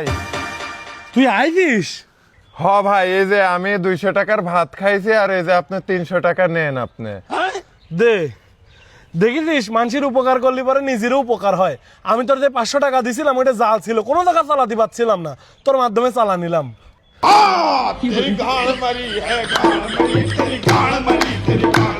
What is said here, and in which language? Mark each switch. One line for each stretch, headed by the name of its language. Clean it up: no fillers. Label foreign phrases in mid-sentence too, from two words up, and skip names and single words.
Bangla: তুই আইছিস? ভাই এই যে আমি 200 টাকার ভাত খাইছি, আর এই যে আপনি 300 টাকা নেন। আপনি দে, দেখিস মানুষের উপকার করলে পরে নিজেরও উপকার হয়। আমি তোর যে 500 টাকা দিছিলাম ওইটা জাল ছিল, কোনো জায়গা চালাতে পারছিলাম না, তোর মাধ্যমে চালা নিলাম।
Hindi: तेरी गाड़ मरी है, गाड़ मरी, तेरी गाड़ मरी, तेरी